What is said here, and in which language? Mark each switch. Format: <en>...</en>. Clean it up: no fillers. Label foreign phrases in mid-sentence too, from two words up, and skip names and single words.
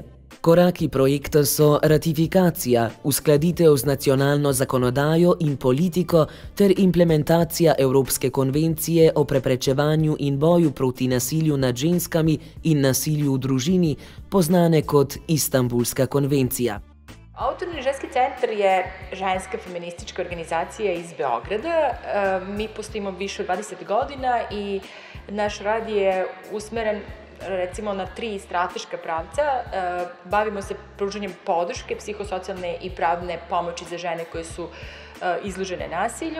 <sl>Koraki projekta so ratifikacija, uskladitev z nacionalno zakonodajo in politiko ter implementacija Evropske konvencije o preprečevanju in boju proti nasilju nad ženskami in nasilju v družini, poznane kot Istanbulska konvencija.</sl> <sr>Autorni ženski centar je ženska feministička organizacija iz Beograda. Mi postojimo više od 20 godina i naš rad je usmeren recimo na 3 strateška pravca. Bavimo se pružanjem podrške, psihosocijalne i pravne pomoći za žene koje su izložene nasilju.</sr>